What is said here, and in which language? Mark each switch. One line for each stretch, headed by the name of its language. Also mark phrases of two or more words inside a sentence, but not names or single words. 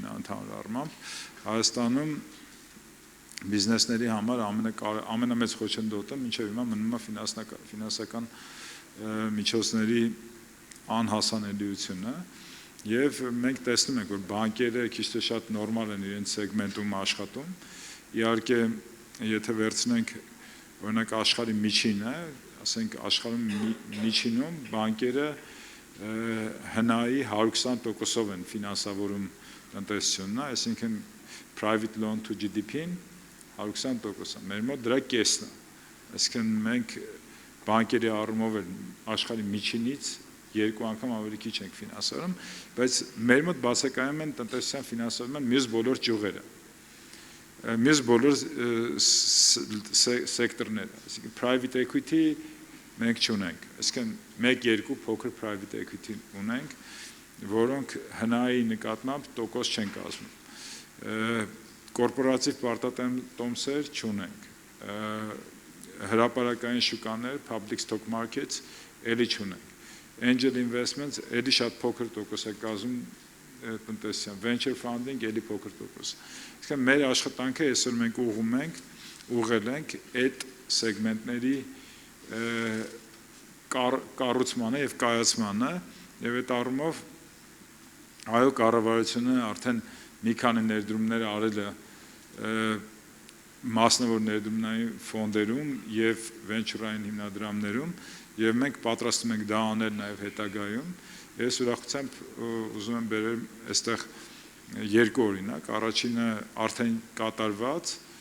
Armenian: է ընդհանուր առմամբ Հայաստանում բիզնեսների համար ամենամեծ խոչընդոտը մինչև հիմա մնում է ֆինանսական միջոցների անհասանելիությունը եւ մենք տեսնում ենք, որ բանկերը քիչ թե շատ նորմալ են իրենց սեգմենտում աշխատում։ Իհարկե, եթե վերցնենք օրինակ աշխարհի միջինը, ասենք աշխարհում միջինում բանկերը հնայի 120%-ով են ֆինանսավորում տնտեսությունն, այսինքն
English: private loan to GDP-
Armenian: ն 120%, մեր մոտ դրա կեսն է, այսինքն մենք բանկերի առումով աշխարհի միջինից 2 անգամ ավելի քիչ ենք ֆինանսավորում, բայց մեր մոտ բացակայում են տնտեսության ֆինանսավորման մյուս բոլոր ճյուղերը, մյուս բոլոր սեկտորները, այսինքն
English: private equity
Armenian: մենք չունենք, այսինքն 1-2 փոքր
English: private equity
Armenian: ունենք, որոնք հնայի նկատմամբ տոկոս չեն կազմում, կորպորատիվ պարտատոմսեր չունենք, հրապարակային շուկաներ,
English: public stock markets
Armenian: էլի չունենք,
English: angel investments
Armenian: էլի շատ փոքր տոկոս է կազմում տնտեսության,
English: venture funding
Armenian: էլի փոքր տոկոս։ Այսինքն մեր աշխատանքը այսօր մենք ուղղել ենք այդ սեգմենտների կառուցմանը եւ կայացմանը եւ այդ առումով այո կառավարությունը արդեն մի քանի ներդրումներ արել է մասնավոր ներդրումային ֆոնդերում եւ վենչուրային հիմնադրամներում եւ մենք պատրաստում ենք դա անել նաեւ հետագայում ես ուրախությամբ ուզում եմ բերել այստեղ երկու օրինակ առաջինը արդեն կատարված